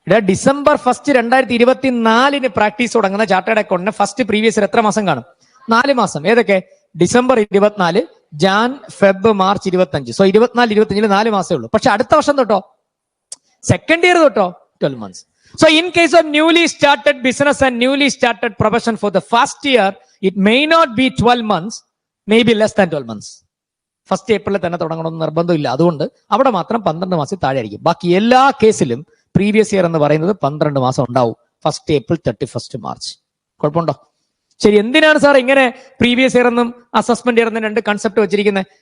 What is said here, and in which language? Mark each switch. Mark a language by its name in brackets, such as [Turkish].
[Malayalam] December 1 2024 practice തുടങ്ങുന്ന chartered അക്കൗണ്ടിന് first previous year എത്ര മാസം കാണും? 4 മാസം. ഏതൊക്കെ? December 24, Jan, Feb, March 25. So 24-25 4 മാസമേ ഉള്ളൂ. പക്ഷെ അടുത്ത വർഷം തൊട്ടോ, second year തൊട്ടോ [English] 12 months. So in case of newly started business and newly started profession for the first year, it may not be 12 months, maybe less than 12 months. [Malayalam] First ഏപ്രിലിൽ തന്നെ തുടങ്ങണമെന്ന് നിർബന്ധമില്ല. അതുകൊണ്ട് അവിടെ മാത്രം 12 മാസം താഴെ ആയിരിക്കും. ബാക്കി എല്ലാ കേസിലും പ്രീവിയസ് ഇയർ എന്ന് പറയുന്നത് 12 മാസം ഉണ്ടാവും. 1 ഏപ്രിൽ 31 മാർച്ച്. കുഴപ്പമുണ്ടോ? ശരി, എന്തിനാണ് സാർ ഇങ്ങനെ പ്രീവിയസ് ഇയർ എന്നും അസസ്മെന്റ് ഇയർ എന്നും 2 കൺസെപ്റ്റ് വെച്ചിരിക്കുന്നത്?